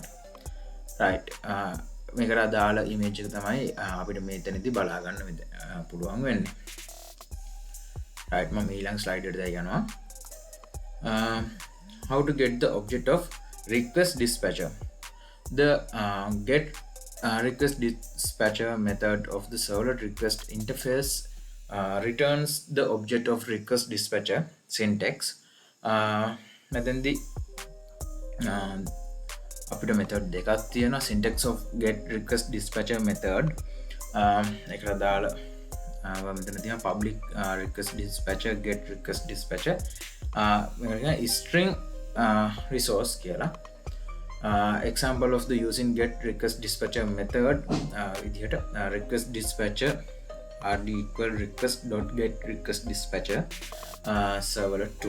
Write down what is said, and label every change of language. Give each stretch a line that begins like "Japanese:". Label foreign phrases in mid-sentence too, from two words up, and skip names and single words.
English: Right.
Sinhala: මේකට අදාළ image එක තමයි අපිට මෙතනදී බලා ගන්න පුළුවන් වෙන්නේ. Right. මම ඊළඟ slide එකට යනවා.
English: How to get the object of request dispatcher. The get request dispatcher method of the servlet request interface returns the object of request dispatcher syntax.
Sinhala: මෙතෙන්දී අපිට method දෙකක් තියෙනවා.
English: syntax of get request dispatcher method
Sinhala: එකට දාලා මෙතන තියෙනවා
English: public request dispatcher get request dispatcher string resource කියලා. Example of the using get request dispatcher method විදිහට request dispatcher rd equal request.get request dispatcher servlet 2.